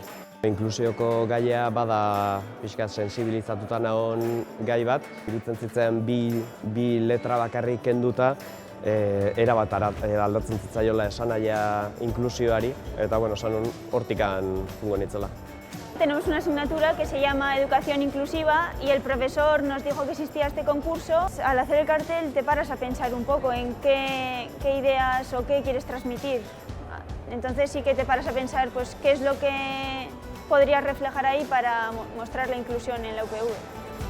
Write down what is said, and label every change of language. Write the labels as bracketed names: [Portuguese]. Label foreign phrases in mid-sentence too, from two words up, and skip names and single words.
[Basque] Inklusioko gaia bada pixkat sensibilizatuta nagon gai bat, iruditzen zitzen bi letra bakarrik kenduta erabat aldatzen zitzaiola esanahia inklusioari, eta esan hortikan jungo nitzela. [Spanish] Tenemos una asignatura que se llama Educación Inclusiva y el profesor nos dijo que existía este concurso. Al hacer el cartel te paras a pensar un poco en qué ideas o qué quieres transmitir. Entonces sí que te paras a pensar qué es lo que podrías reflejar ahí para mostrar la inclusión en la UPV.